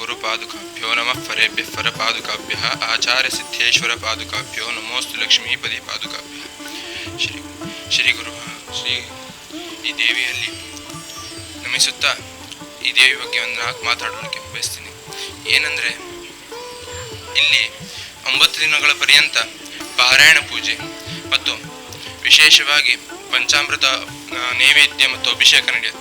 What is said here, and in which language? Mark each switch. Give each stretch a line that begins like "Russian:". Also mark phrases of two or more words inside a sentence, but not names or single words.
Sanskrit: पादुकाभ्यो नमः फरेभ्यः फरपादुकाभ्यः आचार्यसिद्धेश्वरपादुकाभ्यो नमोऽस्तु लक्ष्मीपदी पादुकाभ्यः
Kannada: ಶ್ರೀ ಗುರು ಶ್ರೀ ಈ ದೇವಿಯಲ್ಲಿ ನಮಿಸುತ್ತಾ ಈ ದೇವಿ ಬಗ್ಗೆ ಒಂದು 4 ಮಾತಾಡೋಕ್ಕೆ ಬಯಸ್ತೀನಿ. ಏನಂದರೆ ಇಲ್ಲಿ 9 ದಿನಗಳ ಪರ್ಯಂತ ಪಾರಾಯಣ ಪೂಜೆ ಮತ್ತು ವಿಶೇಷವಾಗಿ ಪಂಚಾಮೃತ ನೈವೇದ್ಯ ಮತ್ತು ಅಭಿಷೇಕ ನಡೆಯುತ್ತೆ.